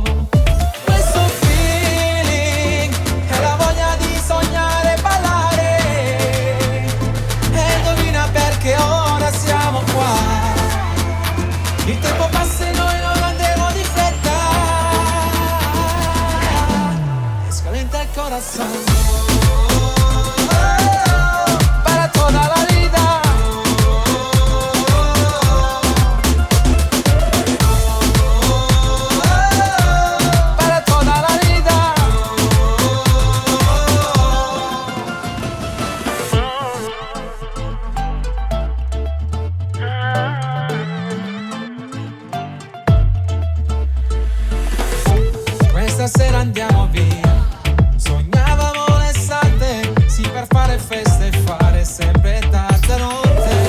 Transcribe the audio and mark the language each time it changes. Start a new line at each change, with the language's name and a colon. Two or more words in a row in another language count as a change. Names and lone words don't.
Italian: Questo feeling è la voglia di sognare e ballare. E indovina perché ora siamo qua. Il tempo passa e noi non andremo di fretta.
Spanish: E scalenta il corazón. Para toda la vida. Para toda la vida.
Italian: Questa sera andiamo via, sognavamo l'estate, sì, per fare feste e fare sempre tarda notte.